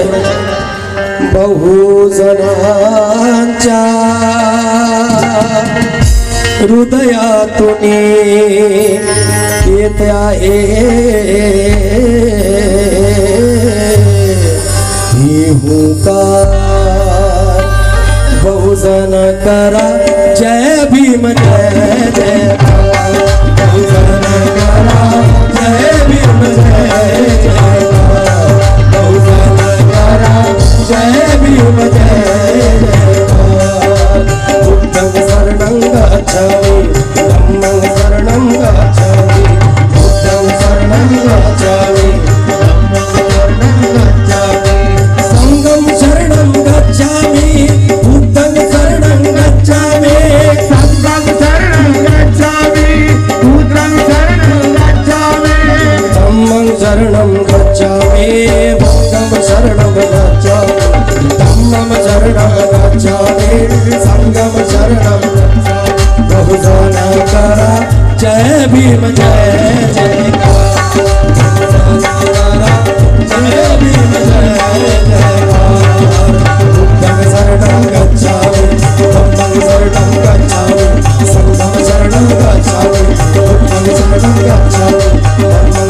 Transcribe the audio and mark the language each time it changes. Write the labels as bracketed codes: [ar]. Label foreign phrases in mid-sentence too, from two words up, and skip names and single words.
[mr] बहुजनांच्या हृदयातून येत आहे ही हुंकार, बहुजन करा जय भीम जय जय, बहुजन करा जय भीम जय जय, बहुजन करा जय भीम जय जय। [pi] बुद्धं शरणं गच्छामि, धम्मं शरणं गच्छामि, बुद्धं शरणं गच्छामि, धम्मं शरणं गच्छामि, संघं शरणं गच्छामि, बुद्धं शरणं गच्छामि, संघं शरणं गच्छामि, बुद्धं शरणं गच्छामि, धम्मं शरणं गच्छामि, बुद्धं शरणं गच्छामि, धम्मं शरणं गच्छामि, संघं शरणं गच्छामि। [mr] बहुजन करा जय भीम जय जयकार, बहुजन करा जय भीम जय जयकार। [pi] बुद्धं शरणं गच्छामि, धम्मं शरणं गच्छामि, संघं शरणं गच्छामि, बुद्धं शरणं गच्छामि, धम्मं